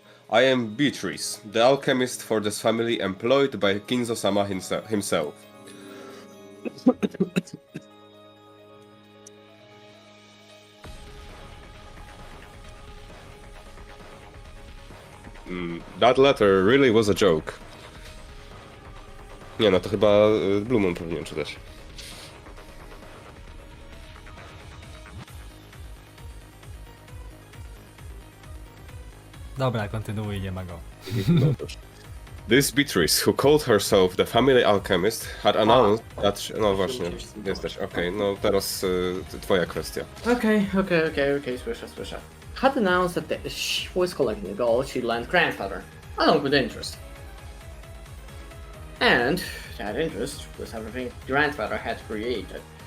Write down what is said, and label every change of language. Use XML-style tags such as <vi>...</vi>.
<en>I am Beatrice, the alchemist for this family employed by Kinzo-sama himself. That letter really was a joke.</en> <pl>Nie no, to chyba Blue Moon powinien czytać. Dobra, kontynuuj, nie ma go.</pl> <en>This Beatrice, who called herself the family alchemist, had announced that...</en> <pl>No właśnie, jesteś, okej, no teraz twoja kwestia. Okay, słyszę.</pl> <en>Had announced that she was collecting the gold she'd lent grandfather, along with interest. And that interest was everything grandfather had created.</en>